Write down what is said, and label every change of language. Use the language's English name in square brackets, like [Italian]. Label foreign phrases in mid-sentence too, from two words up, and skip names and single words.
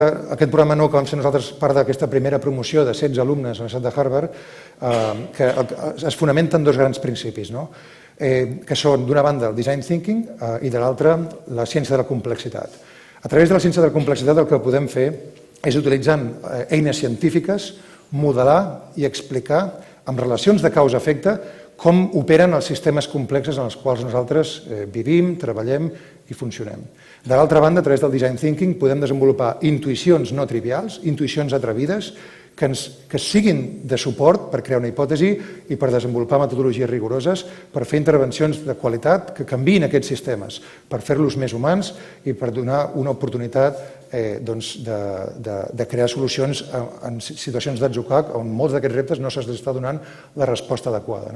[Catalan] Aquest programa nou que vam fer nosaltres, part d'aquesta primera promoció de 16 alumnes a la Universitat de Harvard, que es fonamenta en dos grans principis, que són, d'una banda, el [English] design thinking [Catalan] i, de l'altra, la ciència de la complexitat. A través de la ciència de la complexitat el que podem fer és, utilitzant eines científiques, modelar i explicar amb relacions de causa-efecte com operen els sistemes complexes en els quals nosaltres vivim, treballem i funcionem. De l'altra banda, a través del [English] design thinking [Catalan] podem desenvolupar intuïcions no trivials, intuïcions atrevides, que siguin de suport per crear una hipòtesi i per desenvolupar metodologies rigoroses, per fer intervencions de qualitat que canviïn aquests sistemes, per fer-los més humans i per donar una oportunitat de crear solucions en situacions d'atzucac on molts d'aquests reptes no s'està donant la resposta adequada.